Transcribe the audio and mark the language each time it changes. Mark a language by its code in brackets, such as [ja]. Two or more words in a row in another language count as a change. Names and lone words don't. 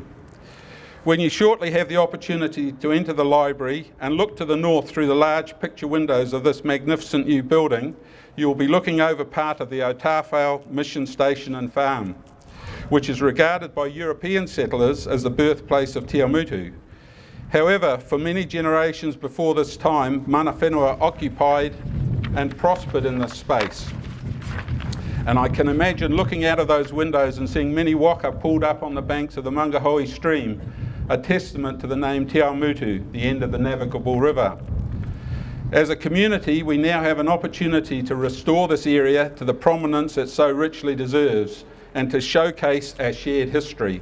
[en] When you shortly have the opportunity to enter the library and look to the north through the large picture windows of this magnificent new building, you will be looking over part of the Otawhao Mission Station and Farm, which is regarded by European settlers as the birthplace of Te Awamutu. However, for many generations before this time, [mi] mana whenua [en] occupied and prospered in this space. And I can imagine looking out of those windows and seeing many waka pulled up on the banks of the Mangahoe stream, a testament to the name Te Awamutu, the end of the navigable river. As a community, we now have an opportunity to restore this area to the prominence it so richly deserves, and to showcase our shared history.